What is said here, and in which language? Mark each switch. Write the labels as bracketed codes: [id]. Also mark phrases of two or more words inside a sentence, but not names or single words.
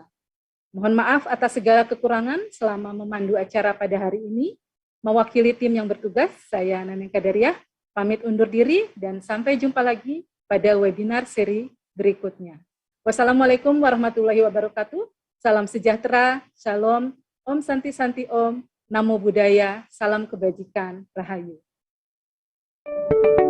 [id] Mohon maaf atas segala kekurangan selama memandu acara pada hari ini. Mewakili tim yang bertugas, saya Naneng Kadariah, pamit undur diri dan sampai jumpa lagi pada webinar seri berikutnya. [ar] Wassalamualaikum warahmatullahi wabarakatuh. [id] Salam sejahtera, shalom, [sa] Om Santi Santi Om, [pi] Namo Buddhaya, [id] salam kebajikan, Rahayu.